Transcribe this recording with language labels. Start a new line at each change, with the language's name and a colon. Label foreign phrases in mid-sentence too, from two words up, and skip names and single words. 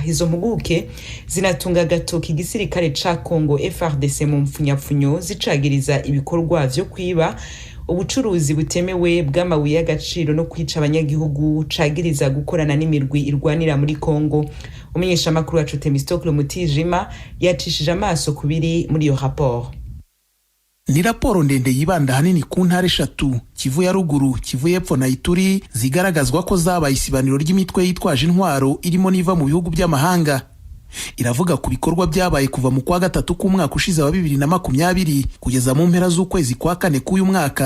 Rundi: Izo mpuguke zinatunga gatoki igisirikare ca Kongo FARDC mu mfunyapfunyo zicagiriza ibikorwa vyo kwiba ubucuruzi butemewe bw'amabuye y'agaciro no kwica abanyagihugu cagiriza gukorana n'imirwi irwanira muri Kongo. Umenyesha makuru wacu Temistokle Mutijima yacishije amaso kubiri muri iyo rapport.
Kinyarwanda: Ni raporo ndende yibanda hanini ku ntara eshatu Kivu ya ruguru, Kivu y'epfo na Ituri zigaragazwa ko zabaye isibaniro ry'imitwe yitwaje intwaro irimo niva mu bihugu by'amahanga. Iravuga ku bikorwa byabaye kuva mu kwa gatatu k'umwaka ushize wa 2020 kugeza mu mpera z'ukwezi kwa kane k'uyu mwaka.